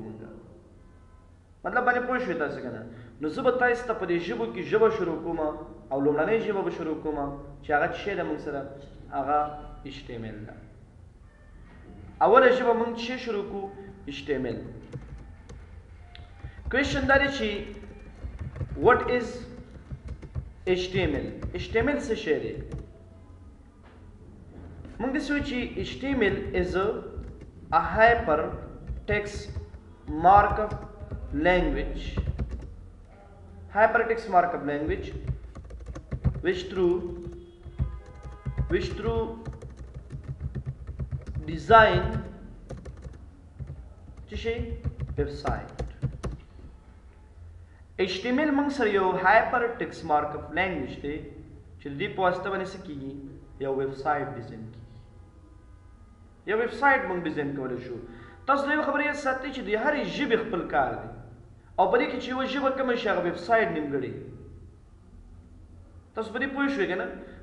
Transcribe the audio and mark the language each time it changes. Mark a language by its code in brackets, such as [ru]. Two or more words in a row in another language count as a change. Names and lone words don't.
[ps] موږ مطلب باندې پوه شوئ تاسې که نه؟ نو زه به تاسو ته په دې ژبو کې ژبه شروع کوم، او لومړنۍ ژبه به شروع کوم چې هغه څه شی ده موږ سره؟ هغه HTML ده. اوله ژبه موږ څه شروع کوو؟ HTML. کوېشن دا دی چې [en] what is HTML؟ [ps] HTML څه شی دی؟ موږ داسې وایو چې [en] HTML is a hypertext markup language, hypertext markup language which through design [ps] څه شي؟ website. HTML موږ سره یو [en] hypertext markup language [ps] دی چې د دې په واسطه باندې څه کېږي؟ یو ویب سایټ ډیزاین کېږي. یو ویب سایټ موږ ډیزاین کولی شو. تاسو دا یو خبره یاد ساتئ چې د هرې ژبې خپل کار دی، او په دې کې چې یوه ژبه کومه شي هغه ویب سایټ نیمګړی. تاسو په دې پوه شوئ که نه؟